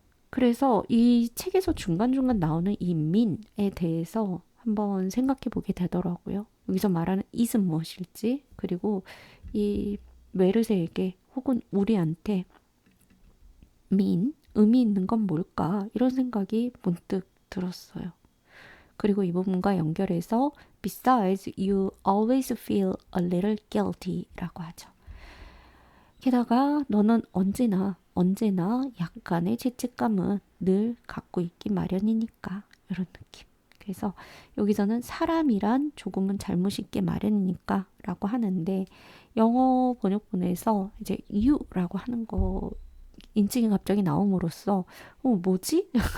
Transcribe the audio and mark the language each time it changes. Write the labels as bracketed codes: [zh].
[ko] 그래서 이 책에서 중간중간 나오는 이 민에 대해서 한번 생각해 보게 되더라고요. 여기서 말하는 is은 무엇일지, 그리고 이 메르세에게 혹은 우리한테 의미 있는 건 뭘까? 이런 생각이 문득 들었어요. 그리고 이 부분과 연결해서 [en] besides you always feel a little guilty [ko] 라고 하죠. 게다가 너는 언제나 약간의 죄책감은 늘 갖고 있기 마련이니까 이런 느낌. 그래서 여기서는 사람이란 조금은 잘못이 있게 마련이니까 라고 하는데 영어 번역본에서 이제 you라고 하는 거 인칭이 갑자기 나옴으로써 뭐지?